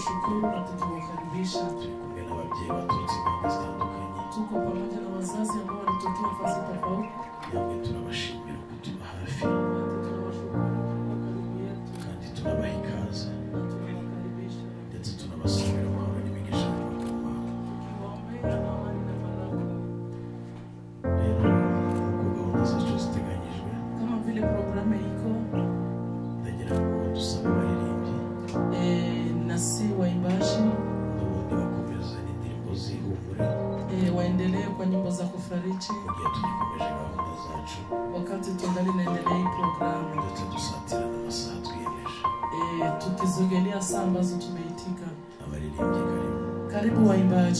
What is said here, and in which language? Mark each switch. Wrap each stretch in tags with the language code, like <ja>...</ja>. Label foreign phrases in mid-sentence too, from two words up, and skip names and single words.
<sw>tunawashukuru na tukiwakaribisha.</sw> <rw>turi kumwe n'ababyeyi baturutse impande zitandukanye</rw> <sw>Tuko pamoja na wazazi ambao walitokea nafasi tofauti.</sw> <rw>namwe turabashimira kutuba hafi</rw> <sw>Tunawashukuru kwa karibu yetu</sw> <rw>kandi tunabaha ikaze</rw> <sw>na tunawakaribisha.</sw> <rw>ndetse tunabasabira amahoro n'imigisha biva ku Mana.</rw> <sw>Tukiwaombea amani na baraka.</sw> <rw>rero nk'uko gahunda zacu ziteganyijwe</rw> <sw>Kama vile programu iko</sw> <rw>ndagira ngo dusabe abaririmbyi</rw> <sw>nasi waimbaji</sw> <rw>n'ubundi bakomeza n'indirimbo z'ihumure</rw> <sw>waendelee kwa nyimbo za kufariji</sw> <rw>mu gihe tugikomeje gahunda zacu</rw> <sw>wakati tungali naendelea hii programu,</sw> <rw>ndetse dusatira n'amasaha twiyemeje.</rw> <sw>tukizogelea saa ambazo tumeitika.</sw> <rw>abaririmbyi karibu</rw> <sw>Karibu waimbaji.</sw>